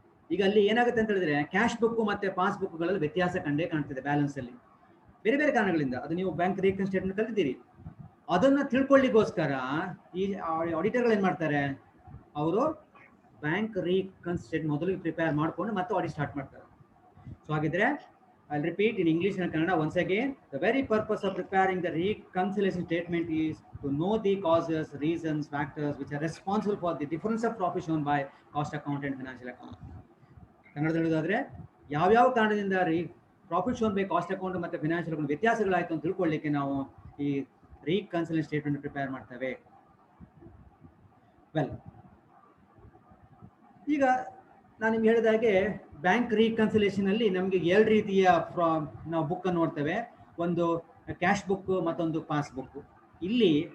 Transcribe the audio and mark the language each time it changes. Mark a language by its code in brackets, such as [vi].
[kn] ಈಗ ಅಲ್ಲಿ ಏನಾಗುತ್ತೆ ಅಂತ ಹೇಳಿದ್ರೆ, ಕ್ಯಾಶ್ ಬುಕ್ ಮತ್ತೆ ಪಾಸ್ ಬುಕ್ಗಳಲ್ಲಿ ವ್ಯತ್ಯಾಸ ಕಂಡೇ ಕಾಣ್ತಿದೆ ಬ್ಯಾಲೆನ್ಸ್ ಅಲ್ಲಿ, ಬೇರೆ ಬೇರೆ ಕಾರಣಗಳಿಂದ. ಅದು ನೀವು ಬ್ಯಾಂಕ್ ರೀಕನ್ ಸ್ಟೇಟ್ಮೆಂಟ್ ಕಲ್ತಿದ್ದೀರಿ. ಅದನ್ನ ತಿಳ್ಕೊಳ್ಳಿಕ್ಕೋಸ್ಕರ ಈ ಆಡಿಟರ್ಗಳು ಏನ್ ಮಾಡ್ತಾರೆ, ಅವರು ಬ್ಯಾಂಕ್ ರೀಕನ್ ಸ್ಟೇಟ್ಮೆಂಟ್ ಮೊದಲಿಗೆ ಪ್ರಿಪೇರ್ ಮಾಡ್ಕೊಂಡು ಮತ್ತೆ ಆಡಿಟ್ ಸ್ಟಾರ್ಟ್ ಮಾಡ್ತಾರೆ. ಸೊ ಹಾಗಿದ್ರೆ [en] I'll repeat in English and Kannada once again. The very purpose of preparing the reconciliation statement is to know the causes, reasons, factors which are responsible for the difference of profit shown by cost account and financial account. [kn] ಕನ್ನಡದಲ್ಲಿ ಹೇಳೋದಾದ್ರೆ, ಯಾವ್ಯಾವ ಕಾರಣದಿಂದ profit shown by cost account ಮತ್ತೆ financial account ವ್ಯತ್ಯಾಸಗಳಾಯ್ತು ಅಂತ ತಿಳ್ಕೊಳ್ಳಿಕ್ಕೆ ನಾವು ಈ reconciliation statement prepare ಮಾಡ್ತೇವೆ. ವೆಲ್, ಈಗ ನಾನು ನಿಮ್ಗೆ ಹೇಳಿದ ಹಾಗೆ ಬ್ಯಾಂಕ್ ರೀಕನ್ಸಿಲೇಷನ್ ಅಲ್ಲಿ ನಮಗೆ ಎರಡು ರೀತಿಯ ನಾವು ಬುಕ್ ಅನ್ನು ನೋಡ್ತೇವೆ. ಒಂದು ಕ್ಯಾಶ್ ಬುಕ್, ಮತ್ತೊಂದು ಪಾಸ್ ಬುಕ್. ಇಲ್ಲಿ